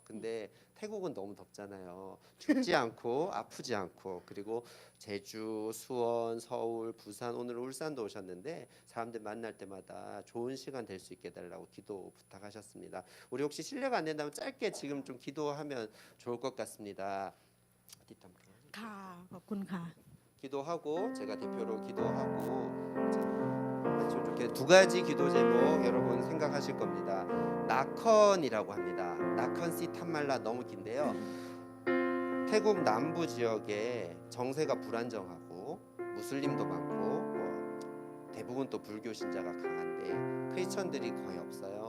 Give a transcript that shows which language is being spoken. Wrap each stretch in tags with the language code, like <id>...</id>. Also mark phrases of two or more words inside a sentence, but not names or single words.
<ko>근데 태국은 너무 덥잖아요. 춥지 않고 아프지 않고 그리고 제주, 수원, 서울, 부산 오늘 울산도 오셨는데 사람들 만날 때마다 좋은 시간 될 수 있게 해달라고 기도 부탁하셨습니다. 우리 혹시 실례가 안 된다면 짧게 지금 좀 기도하면 좋을 것 같습니다.</ko> <th>ค่ะขอบคุณค่ะ</th> <ko>기도하고 제가 대표로 기도하고 이렇게 두 가지 기도 제목 여러분 생각하실 겁니다. 나컨이라고 합니다. 나컨시 탐말라 너무 긴데요. 태국 남부 지역에 정세가 불안정하고 무슬림도 많고 대부분 또 불교 신자가 강한데 크리스천들이 거의 없어요.</ko>